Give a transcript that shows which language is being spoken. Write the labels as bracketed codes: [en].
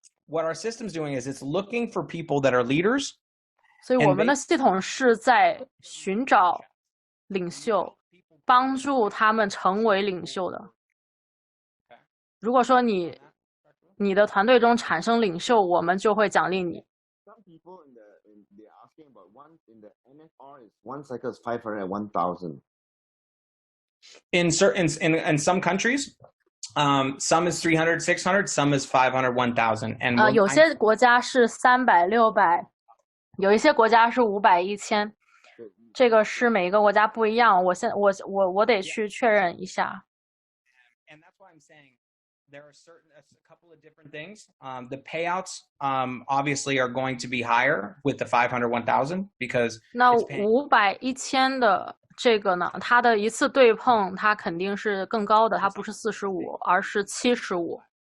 [en] What our system's doing is it's looking for people that are leaders. [zh] 所以我们的系统是在寻找领袖，帮助他们成为领袖的。如果说你的团队中产生领袖，我们就会奖励你。 [en] Some people they're asking about one in the NFR is 1 cycle is 500 and 1,000. In some countries. Some is 300, 600, some is 500, 1,000. And [zh] 有些国家是300、600，有一些国家是500、1000，这个是每一个国家不一样。我得去确认一下。 [en] And that's why I'm saying there are a couple of different things. The payouts obviously are going to be higher with the 500, 1,000 because [zh] 那500、1000的。这个呢，它的一次对碰，它肯定是更高的，它不是45，而是75。